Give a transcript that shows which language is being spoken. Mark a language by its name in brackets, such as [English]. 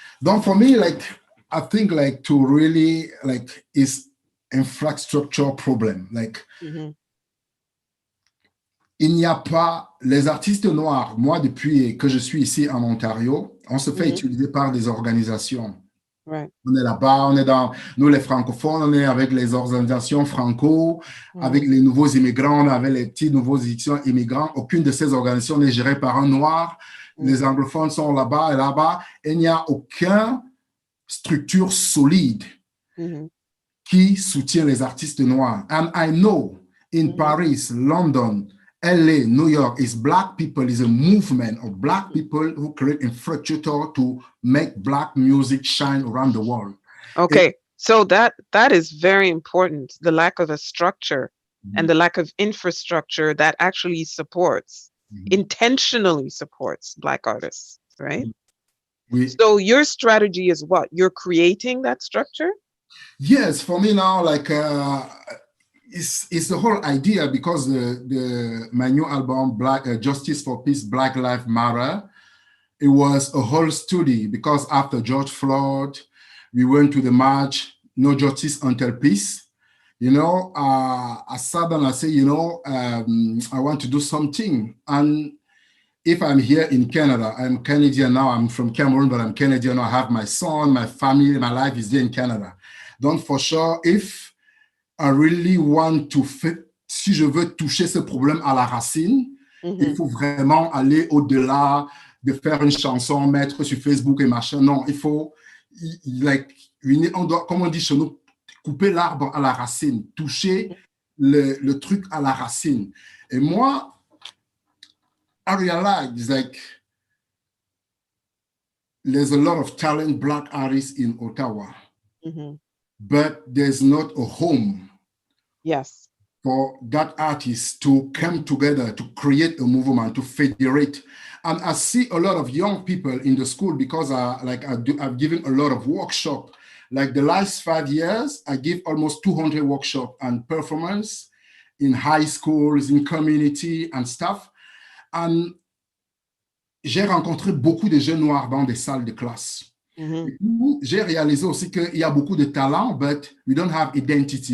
[English] Donc, for me, like, I think like to really like is infrastructure problem. [French] Like, il n'y a pas les artistes noirs. Moi, depuis que je suis ici en Ontario, on se fait utiliser par des organisations. [English] Right. [French] On est là-bas, on est dans, nous les francophones, on est avec les organisations franco, avec les nouveaux immigrants, avec les petits nouveaux immigrants. Aucune de ces organisations n'est gérée par un noir. Les anglophones sont là-bas et là-bas. Et il n'y a aucune structure solide qui soutient les artistes noirs. [English] And I know in Paris, London, LA, New York, is Black people, is a movement of Black people who create infrastructure to make Black music shine around the world. Okay, so that is very important, the lack of a structure and the lack of infrastructure that actually supports, intentionally supports Black artists, right? So your strategy is what? You're creating that structure? Yes, for me now, like, it's the whole idea, because my new album, Justice for Peace, Black Lives Matter, it was a whole study, because after George Floyd, we went to the march, No Justice Until Peace. You know, I sat down and I said, you know, I want to do something. And if I'm here in Canada, I'm Canadian now, I'm from Cameroon, but I'm Canadian, I have my son, my family, my life is there in Canada. [French] Donc, [English] for sure, if I really want to [French] si je veux toucher ce problème à la racine, il faut vraiment aller au-delà de faire une chanson, mettre sur Facebook et machin. Non, il faut, like, on doit, comme on dit chez nous, couper l'arbre à la racine, toucher le truc à la racine. Et moi, [English] I realize, like, there's a lot of talent Black artists in Ottawa, but there's not a home for that artist to come together, to create a movement, to federate. And I see a lot of young people in the school because I've given a lot of workshops. Like the last 5 years, I give almost 200 workshops and performance in high schools, in community and stuff. [French] And j'ai rencontré beaucoup de jeunes noirs dans des salles de classe. J'ai réalisé aussi qu'il y a beaucoup de talent, [English] but we don't have identity.